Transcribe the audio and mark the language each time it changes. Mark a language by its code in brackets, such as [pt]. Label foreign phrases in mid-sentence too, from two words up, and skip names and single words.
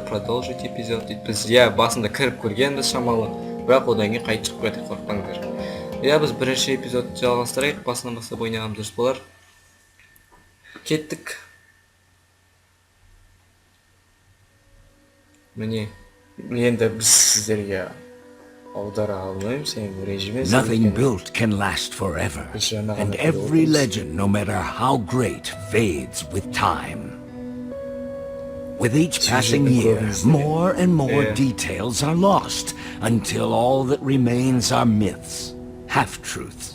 [ru] Продолжить эпизод [kk] дейді. Біз басында кіріп көргенбіз шамалы, бірақ одан кейін қайтып шығып кетіп қорықпаңыздар. Біз бірінші эпизодты жалғастырайық. Басынан бастап ойнағанымыз дұрыс болар. Кеттік. Міне Енді біз сіздерге аудара алмаймыз, режиме. [en] Nothing built can last forever, and every legend, no matter how great, fades with time. With each passing year, more and more details are lost, until all that remains are myths, half-truths.